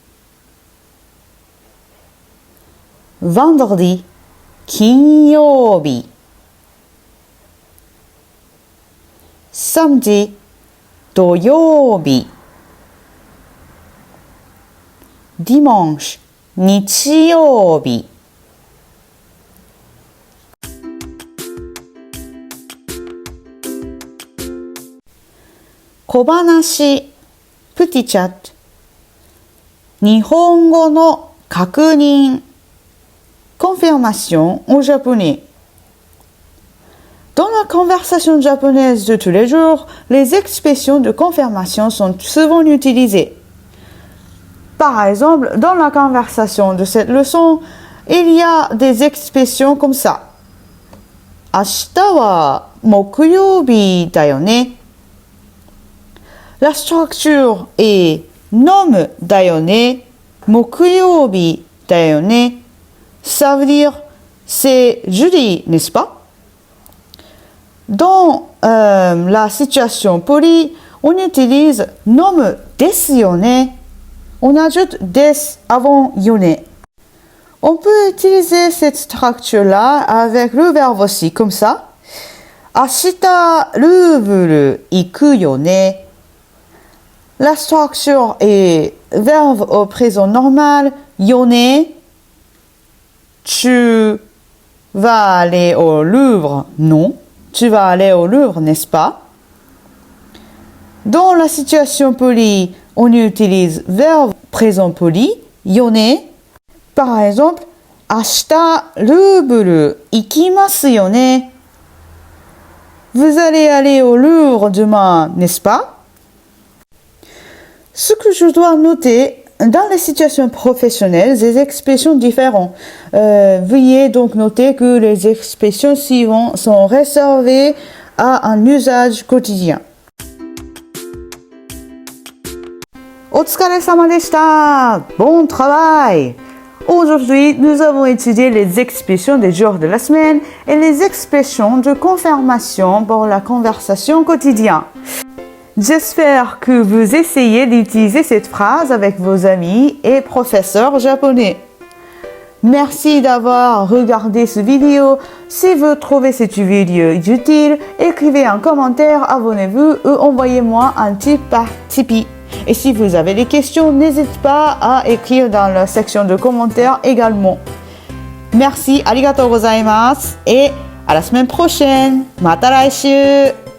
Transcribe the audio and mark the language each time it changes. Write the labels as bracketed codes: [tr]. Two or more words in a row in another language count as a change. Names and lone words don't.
[fr] vendredi 金曜日 samedi 土曜日 dimanche [ja] 日曜日小話 [fr] petit chat [ja] 日本語の確認 [fr] confirmation au japonais. Dans la conversation japonaise de tous les jours, les expressions de confirmation sont souvent utilisées. Par exemple, dans la conversation de cette leçon, il y a des expressions comme ça. [ja] 明日は木曜日だよね. [fr] La structure est [ja] 飲むだよね、木曜日だよね. [fr] Ça veut dire c'est jeudi, n'est-ce pas? Dans la situation polie, on utilise [ja] 飲むですよね. [fr] On ajoute des avant よね. On peut utiliser cette structure-là avec le verbe aussi, comme ça. [ja] 明日ルーブル行くよね. [fr] La structure est verbe au présent normal, [ja] よね. [fr] Tu vas aller au Louvre? Non. Tu vas aller au Louvre, n'est-ce pas? Dans la situation polie, on utilise verbe présent poli, [ja] よね. [fr] Par exemple, [ja] 明日ルーブル行きますよね. [fr] Vous allez aller au Louvre demain, n'est-ce pas? Ce que je dois noter, dans les situations professionnelles, des expressions différentes. Veuillez donc noter que les expressions suivantes sont réservées à un usage quotidien. [ja] お疲れ様でした. [fr] Bon travail! Aujourd'hui, nous avons étudié les expressions des jours de la semaine et les expressions de confirmation pour la conversation quotidienne. J'espère que vous essayez d'utiliser cette phrase avec vos amis et professeurs japonais. Merci d'avoir regardé cette vidéo. Si vous trouvez cette vidéo utile, écrivez un commentaire, abonnez-vous ou envoyez-moi un tip par Tipeee. Et si vous avez des questions, n'hésitez pas à écrire dans la section de commentaires également. Merci, [ja] ありがとうございます [fr] et à la semaine prochaine. [ja] また来週!